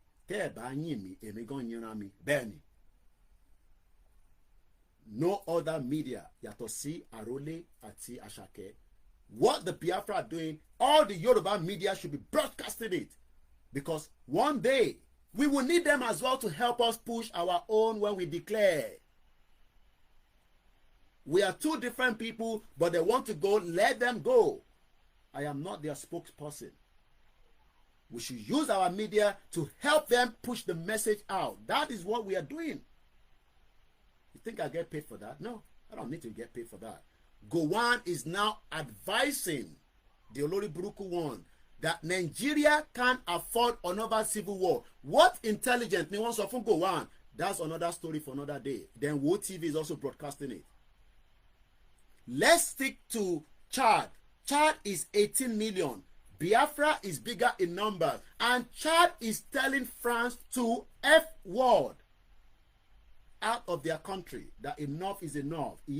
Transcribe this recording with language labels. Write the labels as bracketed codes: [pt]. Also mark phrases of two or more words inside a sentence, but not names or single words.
[yo] tẹ́ ẹ̀ bá yìn mí èmi gan yìnra mi bẹ́ẹ̀ ni. [en] No other media [yo] yàtọ̀ sí Àrólé àti Àṣàkẹ́. [en] What the Biafra are doing, all the Yoruba media should be broadcasting it, because one day we will need them as well to help us push our own when we declare. We are two different people, but they want to go, let them go. I am not their spokesperson. We should use our media to help them push the message out. That is what we are doing. You think I get paid for that? No, I don't need to get paid for that. Gowon is now advising the [yo] Olori Buruku [en] one that Nigeria can't afford another civil war. What intelligence [yo] ni wọ́n sọ fún Gowon? [en] That's another story for another day. Then Wo TV is also broadcasting it. Let's stick to Chad. Chad is 18 million. Biafra is bigger in numbers. And Chad is telling France to F word out of their country, that enough is enough.